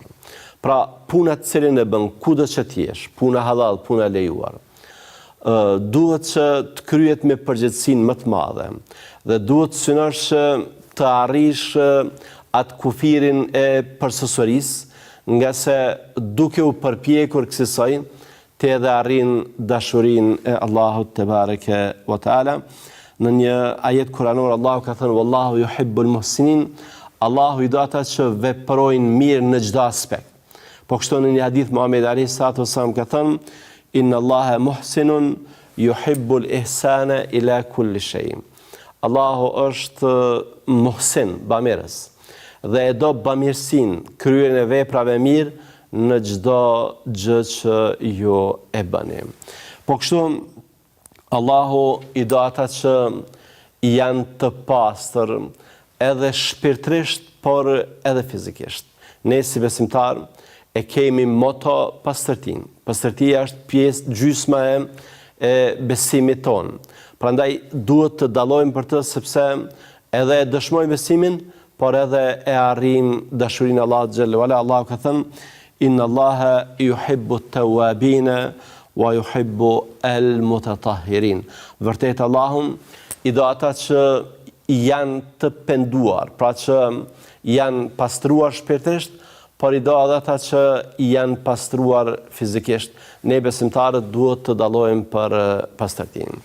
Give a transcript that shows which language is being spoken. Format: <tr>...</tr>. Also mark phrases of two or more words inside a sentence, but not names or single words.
<sq>Pra, puna të cilën e bën, kudo që të jesh, puna halal, puna lejuar, duhet që të kryhet me përgjegjësinë më të madhe dhe duhet synosh të arrish atë kufirin e përsosërisë, nga se duke u përpjekur kësaj të edhe arrin dashurin e Allahut</sq> <ar>تبارك وتعالى.</ar> <sq>Në një ajet kuranor Allahu ka thënë</sq> <ar>والله يحب المحسنين,</ar> <sq>Allahu i do ata që veprojnë mirë në çdo aspekt. Po kështu në një hadith Muhamedi</sq> <ar>عليه الصلاة والسلام</ar> <sq>ka thënë</sq> <ar>إن الله محسن يحب الإحسان إلى كل شيء.</ar> <sq>Allahu është muhsin, bamirës, dhe e do bamirësinë, kryen e veprave mirë në çdo gjë që ju e bëni. Po kështu Allahu i do ata që janë të pastër edhe shpirtërisht, por edhe fizikisht. Ne si besimtar e kemi moto pastërtin. Pastërtia është pjesë gjysma e besimit ton. Prandaj duhet të dallojmë për të, sepse edhe e dëshmojmë besimin, por edhe e arrim dashurinë Allahut</sq> <ar>جل وعلا.</ar> <sq>Allahu ka thënë</sq> <ar>إن الله يحب التوابين ويحب المتطهرين.</ar> <sq>Vërtet Allahu i do ata që janë të penduar, pra që janë pastruar shpirtërisht, por i do edhe ata që janë pastruar fizikisht. Ne besimtarët duhet të dallojmë për pastërtinë.</sq>